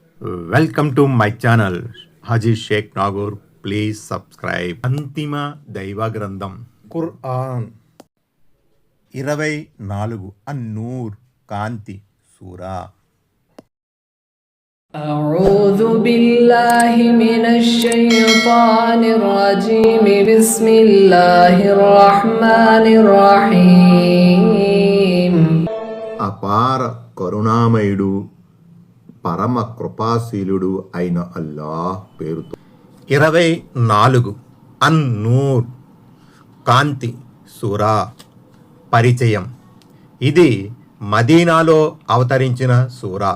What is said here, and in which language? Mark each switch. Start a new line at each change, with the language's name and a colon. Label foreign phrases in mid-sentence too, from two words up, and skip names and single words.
English: welcome to my channel హాజీ షేక్ నాగూర్. please subscribe.
Telugu: అంతిమ దైవ గ్రంథం ఖురాన్ 24 అన్-నూర్ కాంతి సూరా.
Arabic: أعوذ بالله من الشيطان الرجيم بسم الله الرحمن الرحيم.
Telugu: అపార కరుణామయుడు పరమ కృపాశీలుడు అయిన అల్లాహ్ పేరుతో. 24 అన్-నూర్ కాంతి సూరా. పరిచయం. ఇది మదీనాలో అవతరించిన సూరా.